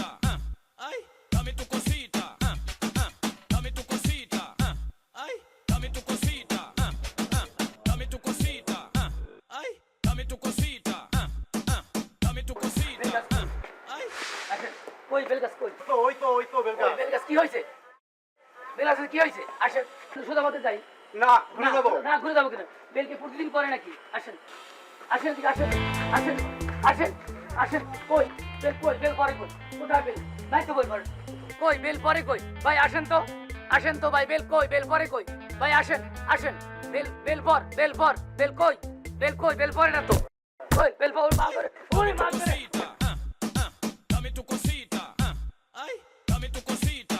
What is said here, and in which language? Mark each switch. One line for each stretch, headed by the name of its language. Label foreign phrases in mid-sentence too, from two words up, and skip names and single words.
Spanish: ay dame tu cosita dame tu cosita ay dame tu cosita dame tu cosita ay dame tu cosita dame tu cosita ay
Bangla: কই বেলগাছ কই? ওই তো বেলগাছ। বেলগাছ কি হয়েছে? বেলগাছের কি হয়েছে? আসেন সোজা পথে যাই। না, ঘুরে যাবো। না ঘুরে যাবো কেন? বেলকে প্রতিদিন করে নাকি? আসেন আসেন এদিকে আসেন আসেন আসেন আসেন। কই বেল কই? বেল পরে কই? কোথায় বেল? ভাই তো বই পরে কই? বেল পরে কই? ভাই আসেন তো ভাই। বেল কই? বেল পরে কই? ভাই আসেন আসেন। বেল পর বেল কই? বেল পরে না তো। কই বেল পর? মা করে ওরে মা করে।
Spanish: dame tu cosita ay dame tu cosita